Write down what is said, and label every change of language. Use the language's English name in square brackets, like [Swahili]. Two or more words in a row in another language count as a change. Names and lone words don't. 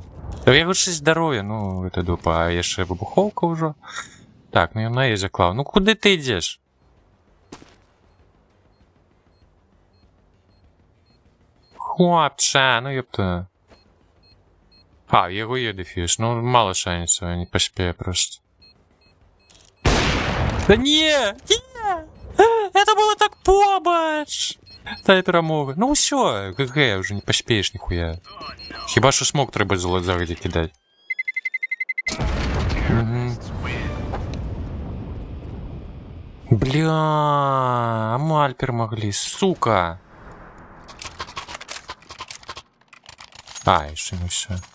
[Ukrainian] Та я хоч щось здоров'я, ну, [Russian] это дупа, [Ukrainian] а є ще вибуховка вже. Так, ну я на її заклав. Ну куди ти йдеш? Хлопче, ну ёпта. А, в його є дефьюз, ну мало шансів, не поспею просто. [Russian] Да не! Это было так побач! [Ukrainian] Та перемога. [Russian] Ну все, ГГ, уже не поспеешь нихуя. [Ukrainian] Хіба що смог треба загоді кидати. Угу. Бля, Амаль перемогли, сука! [Russian] А, еще не все.